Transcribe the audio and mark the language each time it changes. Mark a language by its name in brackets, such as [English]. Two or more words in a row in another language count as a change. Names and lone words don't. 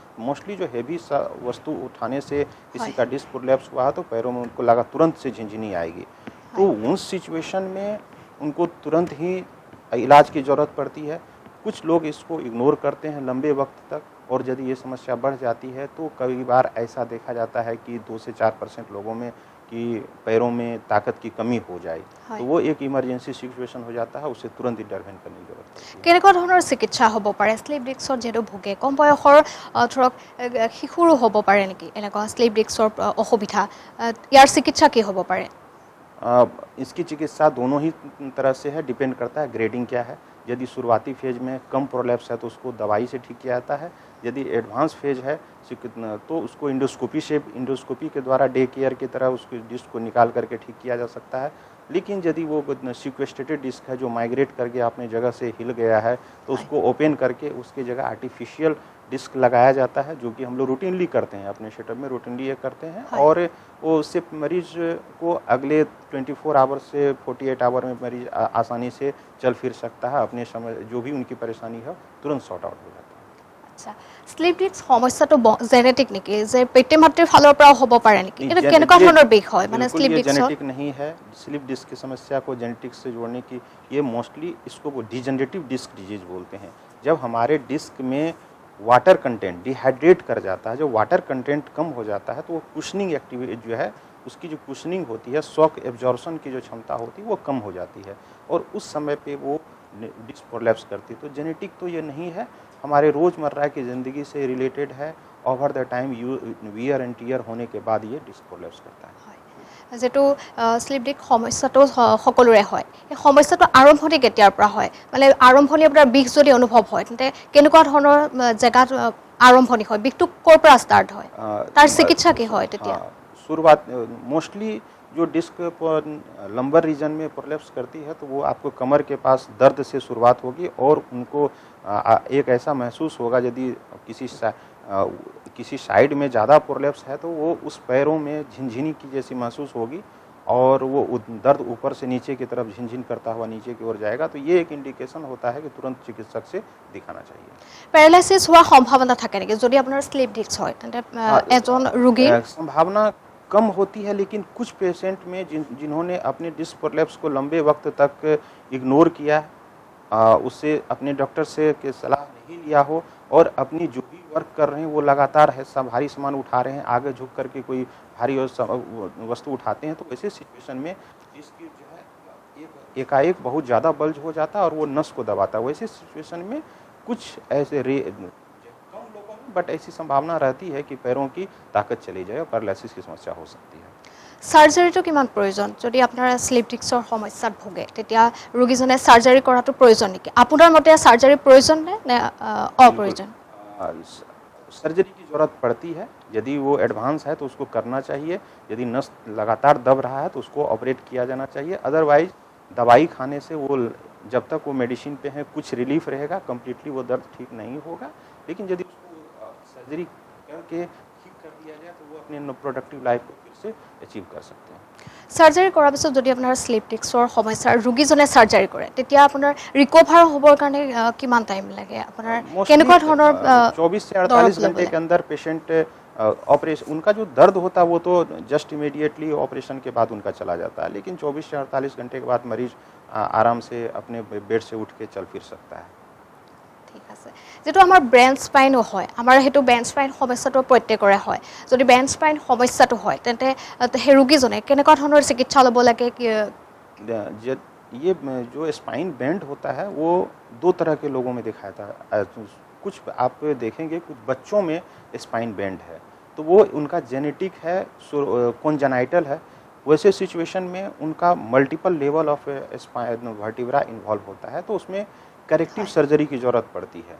[Hindi] मोस्टली जो हेवी वस्तु उठाने से किसी का [English] disc prolapse [Hindi] हुआ है तो पैरों में उनको लगा तुरंत से झिनझिनी आएगी, तो उस सिचुएशन में उनको तुरंत ही इलाज की ज़रूरत पड़ती है। कुछ लोग इसको इग्नोर करते हैं लंबे वक्त तक, और यदि ये समस्या बढ़ जाती है तो कई बार ऐसा देखा जाता है कि 2 से 4% लोगों में कि पैरों में ताकत की कमी हो जाए, तो वो एक [English] emergency situation [Hindi] हो जाता है, उससे तुरंत इंटरवेन करने की जरूरत है। [Assamese] কেনেকুৱা ধৰণৰ চিকিৎসা হ'ব পাৰে [English] slip discত [Assamese] যেটো ভোগে? কম বয়সৰ ধৰক শিশুৰো হ'ব পাৰে নেকি এনেকুৱা [English] slip discৰ [Assamese] অসুবিধা? ইয়াৰ চিকিৎসা কি হ'ব পাৰে? [Hindi] इसकी चिकित्सा दोनों ही तरह से है, डिपेंड करता है ग्रेडिंग क्या है। यदि शुरुआती फेज में कम प्रोलैप्स है तो उसको दवाई से ठीक किया जाता है। यदि [English] advance phase [Hindi] है तो उसको इंडोस्कोपी के द्वारा [English] day care [Hindi] की तरह उसको डिस्क को निकाल करके ठीक किया जा सकता है। लेकिन यदि वो [English] sequestrated disc [Hindi] है जो माइग्रेट करके अपनी जगह से हिल गया है तो उसको ओपन करके उसकी जगह [English] artificial disc [Hindi] लगाया जाता है, जो कि हम लोग रूटीनली करते हैं, अपने सेटअप में रूटीनली ये करते हैं। और वो उससे मरीज को अगले 24 आवर से 48 आवर में मरीज आसानी से चल फिर सकता है, अपने समय जो भी उनकी परेशानी है तुरंत [English] sort out [Hindi] हो जाता है। [Assamese] আচ্ছা, [English] slip disc [Assamese] সমস্যাটো জেনেটিক নেকি, যে পিতৃ মাতৃৰ ফালৰ পৰাও হ'ব পাৰে নেকি? এটা কেনেকুৱা ধৰণৰ বিষ হয় মানে [English] slip disc? [Hindi] जेनेटिक नहीं है। [English] slip disc [Hindi] की समस्या को जेनेटिक से जोड़ने की, ये मोस्टली इसको वो [English] degenerative disc disease [Hindi] बोलते हैं। जब हमारे डिस्क में [English] water content dehydrate [Hindi] कर जाता है, जो [English] water content [Hindi] कम हो जाता है तो वो [English] cushioning activity [Hindi] जो है, उसकी जो कुशनिंग होती है, [English] shock absorption [Hindi] की जो क्षमता होती है वो कम हो जाती है और उस समय पे वो [English] disc prolapse [Hindi] करती है। तो जेनेटिक तो ये नहीं है, हमारे रोज़मर्रा की ज़िंदगी से रिलेटेड है। [English] over the time wear and tear [Hindi] होने के बाद ये [English] disc prolapse [Hindi] करता है। [Assamese] যেটো [English] slip disc [Assamese] সমস্যাটো সকলোৰে হয়, এই সমস্যাটো আৰম্ভণি কেতিয়াৰ পৰা হয়? মানে আৰম্ভণি আপোনাৰ বিষ যদি অনুভৱ হয় তেন্তে কেনেকুৱা ধৰণৰ জেগাত আৰম্ভণি হয়? বিষটো ক'ৰ পৰা ষ্টাৰ্ট হয়? তাৰ চিকিৎসা কি হয় তেতিয়া? [Hindi] शुरुआत मोस्टली जो [English] disc lumbar region [Hindi] में प्रोलैप्स करती है तो वो आपको कमर के पास दर्द से शुरुआत होगी और उनको एक ऐसा महसूस होगा, यदि किसी साइड में ज़्यादा प्रोलैप्स है तो वो उस पैरों में झिनझिनी की जैसी महसूस होगी और वो दर्द ऊपर से नीचे की तरफ झिनझिन करता हुआ नीचे की ओर जाएगा। तो ये एक इंडिकेशन होता है कि तुरंत चिकित्सक से दिखाना चाहिए। पैरालाइसिस हुआ [Assamese] সম্ভাৱনা থাকে নেকি যদি আপোনাৰ [English] slip disc [Assamese] হয়? তেন্তে এজন ৰোগীৰ [Hindi] संभावना कम होती है, लेकिन कुछ पेशेंट में जिन्होंने अपने [English] disc prolapse [Hindi] को लंबे वक्त तक इग्नोर किया, उससे अपने डॉक्टर से के सलाह नहीं लिया हो और अपनी जो भी वर्क कर रहे हैं वो लगातार है, सब भारी सामान उठा रहे हैं, आगे झुक करके कोई भारी वस्तु उठाते हैं, तो ऐसे सिचुएशन में इसकी जो है एकाएक बहुत ज़्यादा बल्ज हो जाता है और वो नस को दबाता है। वैसे सिचुएशन में कुछ ऐसे कम लोगों में बट ऐसी संभावना रहती है कि पैरों की ताकत चली जाए और पैरालिसिस की समस्या हो सकती है। [Assamese] সাৰ্জাৰীটো কিমান প্ৰয়োজন? যদি আপোনাৰ [English] slip discৰ [Assamese] সমস্যাত ভোগে তেতিয়া ৰোগীজনে সাৰ্জাৰী কৰাটো প্ৰয়োজন নেকি? আপোনাৰ মতে সাৰ্জাৰী প্ৰয়োজন নে অপ্ৰয়োজন? [Hindi] सर्जरी की ज़रूरत पड़ती है, यदि वो एडवांस है तो उसको करना चाहिए, यदि नस लगातार दब रहा है तो उसको ऑपरेट किया जाना चाहिए। अदरवाइज दवाई खाने से वो जब तक वो मेडिसिन पे है कुछ रिलीफ रहेगा, कम्प्लीटली वो दर्द ठीक नहीं होगा, लेकिन यदि उसको सर्जरी करके ठीक कर दिया जाए तो वो अपने [English] productive life [Hindi] को फिर से अचीव कर सकते हैं। [Assamese] সাৰ্জাৰী কৰাৰ পিছত যদি আপোনাৰ [English] slip discৰ [Assamese] সমস্যাৰ ৰোগীজনে সাৰ্জাৰী কৰে তেতিয়া আপোনাৰ ৰিকভাৰ হ'বৰ কাৰণে কিমান টাইম লাগে? আপোনাৰ কেনেকুৱা ধৰণৰ [Hindi] 24 से 48 घंटे के अंदर [English] patient operation, [Hindi] उनका जो दर्द होता है वो तो [English] just immediately operation [Hindi] के बाद उनका चला जाता है, लेकिन 24 से 48 घंटे के बाद मरीज आराम से अपने बेड से उठ के चल फिर सकता है। [Assamese] ঠিক আছে। যেটো আমাৰ [English] brain spineো [Assamese] হয়, আমাৰ হেতু [English] brain spine [Assamese] সমস্যাটো প্ৰত্যেকৰে হয়। যদি [English] brain spine [Assamese] সমস্যাটো হয় তেন্তে সেই ৰোগীজনে কেনেকুৱা ধৰণৰ চিকিৎসা ল'ব লাগে? [Hindi] ये जो [English] spine bend [Hindi] होता है वो दो तरह के लोगों में दिखाया था। कुछ आप देखेंगे कुछ बच्चों में [English] spine bend [Hindi] है तो वो उनका जेनेटिक है, कॉन्जेनाइटल है। वैसे सिचुएशन में उनका [English] multiple level of spine vertebra involve [Hindi] होता है, तो उसमें [English] corrective surgery [Hindi] की ज़रूरत पड़ती है।